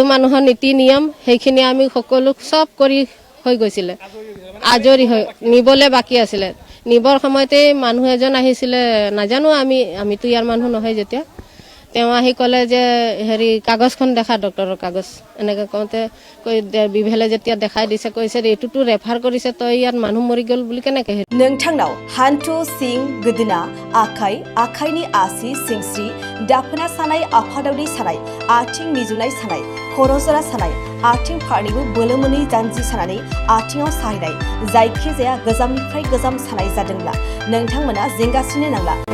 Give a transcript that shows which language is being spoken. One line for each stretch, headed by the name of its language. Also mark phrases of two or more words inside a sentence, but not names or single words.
Assamese: মানুহৰ নীতি নিয়ম সেইখিনি আমি সকলো চব কৰি হৈ গৈছিলে আজৰি হৈ নিবলৈ বাকী আছিলে নিবৰ সময়তে মানুহ এজন আহিছিলে নাজানো আমিতো ইয়াৰ মানুহ নহয় যেতিয়া তেওঁ আহি ক'লে যে কাগজখন দেখা ডক্টৰৰ কাগজ এনেকৈ কওঁতে বিভেলে যেতিয়া দেখাই দিছে কৈছে এইটোতো ৰেফাৰ কৰিছে তই ইয়াত মানুহ মৰি গ'ল বুলি কেনেকৈ
Bodo: नोंथांनाव हान्थु सिं गोदोना आखाइनि आसि सिंस्रि दाफोना सानाय आफादावनि सानाय आथिं मिजुनाय सानाय खर' जरा सानाय आथिं फारनैबो बोलो मोनै जानजि सानानै आथिङाव साहैनाय जायखिजाया गोजामनिफ्राय गोजाम सानाय जादोंब्ला नोंथांमोना जिंगासिनो नांला